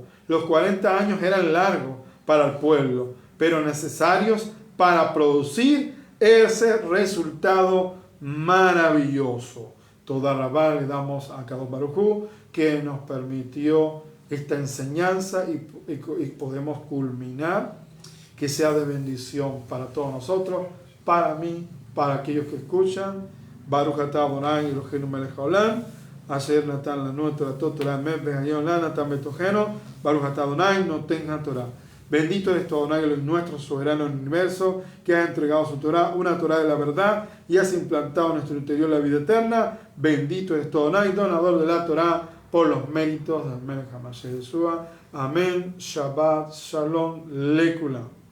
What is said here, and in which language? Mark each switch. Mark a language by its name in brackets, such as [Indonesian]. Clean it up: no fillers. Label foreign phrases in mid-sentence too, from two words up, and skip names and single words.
[Spanish] Los 40 años eran largos para el pueblo, pero necesarios para producir ese resultado maravilloso. [Hebrew] תודה רבה [Spanish] le damos a [Hebrew] קדוש ברוך הוא [Spanish] que nos permitió esta enseñanza y podemos culminar, que sea de bendición para todos nosotros, para mí, para aquellos que escuchan. [Hebrew] ברוך אתה אדוני אלוהינו מלך העולם, אשר נתן לנו תורה תורה אמת וחיי עולם נטע בתוכנו, ברוך אתה אדוני נותן תורה. [Spanish] Bendito es tu Adonai, nuestro soberano en el universo, que ha entregado su Torah, una Torah de la verdad, y has implantado en nuestro interior la vida eterna. Bendito es tu Adonai, donador de la Torah, por los méritos del [Hebrew] מלך המשיח ישוע. [Spanish] Amén. [Hebrew] שבת שלום לכולם.